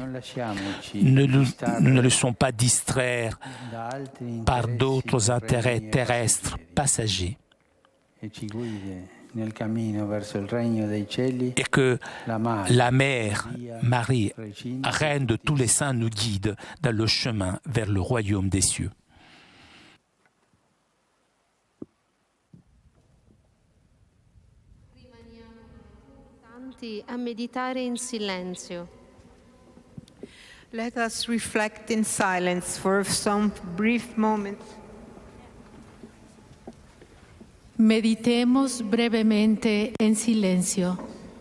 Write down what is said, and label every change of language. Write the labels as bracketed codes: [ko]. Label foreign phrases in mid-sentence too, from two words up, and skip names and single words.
[fr] Ne nous laissons pas distraire par d'autres intérêts terrestres passagers. Et que la Mère, Marie, Reine de tous les saints, nous guide dans le chemin vers le royaume des cieux. [it] A meditare in silenzio. [en] Let us reflect in silence for some brief moments. [es] Meditemos brevemente en silencio.